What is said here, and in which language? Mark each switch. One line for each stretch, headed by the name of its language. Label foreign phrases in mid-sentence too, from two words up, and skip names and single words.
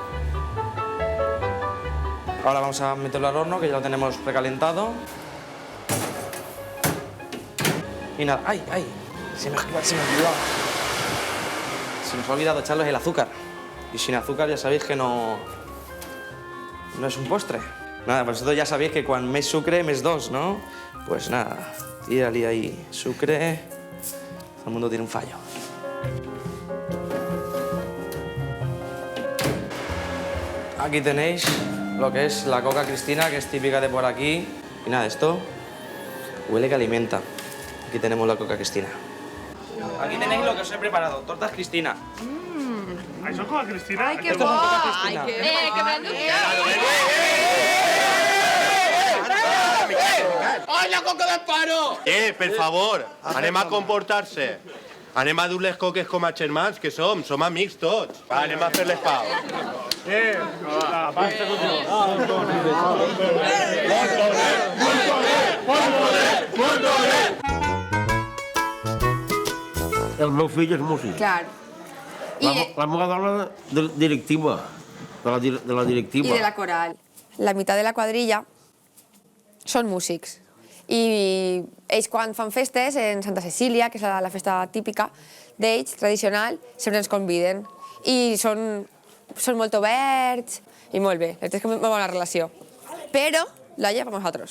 Spanish: Ahora vamos a meterlo al horno, que ya lo tenemos precalentado. Y nada, ¡ay! Se me olvidó. Se nos ha olvidado echarles el azúcar. Y sin azúcar ya sabéis que no es un postre. Nada, pues vosotros ya sabéis que cuando
Catalan: més sucre, més dos,
Spanish: ¿no? Pues nada, tírale ahí sucre. Todo el mundo tiene un fallo. Aquí tenéis lo que es la Coca Cristina, que es típica de por aquí. Y nada, esto huele que alimenta. Aquí tenemos la Coca Cristina. Aquí tenéis lo que os he preparado, tortas Cristina. ¿Eso es Coca Cristina? Ay, qué guay. Ay, que me han
Catalan: Ai, la coca d'Amparo! Per favor, anem a comportar-se. Anem a dur les coques com a germans que som amics tots. Va, anem a fer-les pau. El meu fill és músic. Clar. La meva dona directiva, de la directiva.
Spanish: Y de la coral. La mitad de la
Catalan: quadrilla són músics. I ells quan fan festes en Santa Cecília, que és la festa típica d'ells, tradicional, sempre ens conviden. I són molt oberts i molt bé. És molt bona relació. Però l'alla per nosaltres.